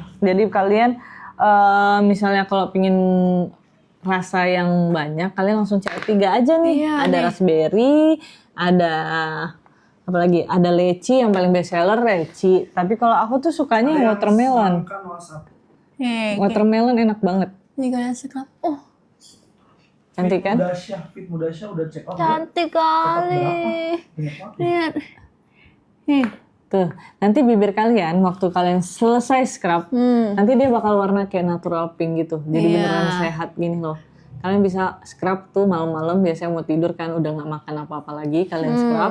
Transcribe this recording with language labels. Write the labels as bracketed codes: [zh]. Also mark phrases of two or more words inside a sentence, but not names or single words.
[id] Jadi kalian misalnya kalau pingin rasa yang banyak, kalian langsung CL3 aja nih. Iya, Ada nih. raspberry, ada apa lagi? Ada leci yang paling [en] best seller [id] leci. Tapi kalau aku tuh sukanya yang watermelon. Kan WhatsApp. Watermelon enak banget. Ini kalian scrub. Oh, Cantik kan? Fit Mudasya udah [en] check out. [id] cantik kali. Lihat. Nih. Tuh, nanti bibir kalian waktu kalian selesai scrub, nanti dia bakal warna kayak [en] natural pink [id] gitu. Jadi Iya. beneran sehat gini loh. Kalian bisa scrub tuh malam-malam biasanya mau tidur kan udah nggak makan apa-apa lagi, kalian scrub.